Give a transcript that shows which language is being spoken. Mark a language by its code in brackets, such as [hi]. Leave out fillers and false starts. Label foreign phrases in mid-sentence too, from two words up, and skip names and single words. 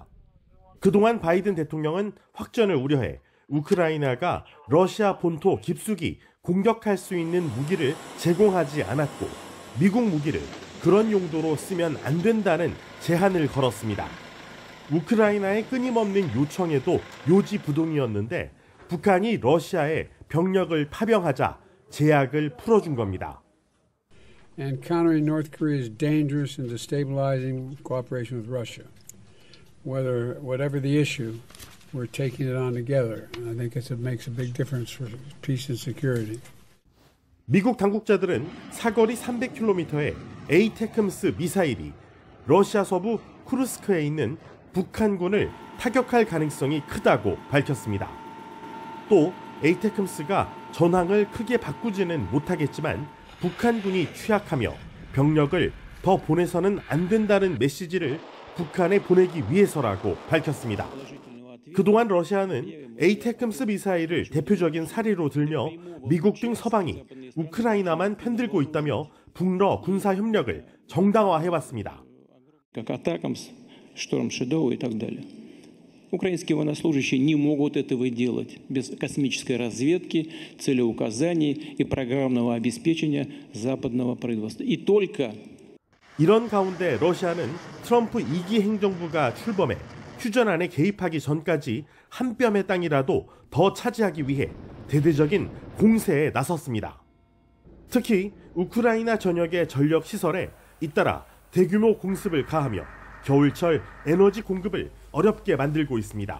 [ko] 그동안 바이든 대통령은 확전을 우려해 우크라이나가 러시아 본토 깊숙이 공격할 수 있는 무기를 제공하지 않았고 미국 무기를 그런 용도로 쓰면 안 된다는 제한을 걸었습니다. 우크라이나의 끊임없는 요청에도 요지부동이었는데 북한이 러시아에 병력을 파병하자 제약을 풀어준 겁니다. [en] And countering North Korea's dangerous and destabilizing cooperation with Russia. Whatever the issue, we're taking it on together. I think it makes a big difference for peace and security. [ko] 미국 당국자들은 사거리 300km의 에이테크므스 미사일이 러시아 서부 쿠르스크에 있는 북한군을 타격할 가능성이 크다고 밝혔습니다. 또 에이테크므스가 전황을 크게 바꾸지는 못하겠지만 북한군이 취약하며 병력을 더 보내서는 안 된다는 메시지를 북한에 보내기 위해서라고 밝혔습니다. 그동안 러시아는 에이테크므스 미사일을 대표적인 사례로 들며 미국 등 서방이 우크라이나만 편들고 있다며 북러 군사 협력을 정당화해왔습니다. [ru] Украинские военнослужащие не могут этого делать без космической разведки, целеуказаний и программного обеспечения западного правительства. И только [ko] 이런 가운데 러시아는 트럼프 2기 행정부가 출범해 휴전안에 개입하기 전까지 한 뼘의 땅이라도 더 차지하기 위해 대대적인 공세에 나섰습니다. 특히 우크라이나 전역의 전력 시설에 잇따라 대규모 공습을 가하며 겨울철 에너지 공급을 어렵게 만들고 있습니다.